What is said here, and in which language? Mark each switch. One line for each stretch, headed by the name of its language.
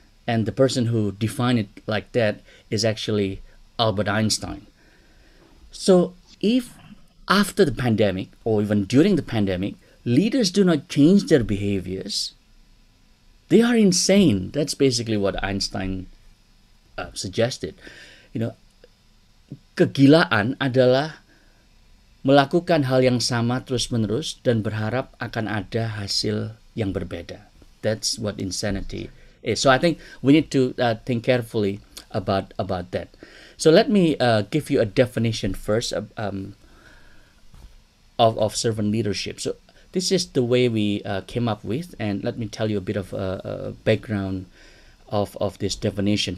English: And the person who defined it like that is actually Albert Einstein. So if after the pandemic or even during the pandemic, leaders do not change their behaviors, they are insane. That's basically what Einstein suggested.
Indonesian: Kegilaan adalah melakukan hal yang sama terus-menerus dan berharap akan ada hasil yang berbeda.
English: That's what insanity is. So I think we need to think carefully about that. So let me give you a definition first of servant leadership. So this is the way we came up with, and let me tell you a bit of a background of this definition.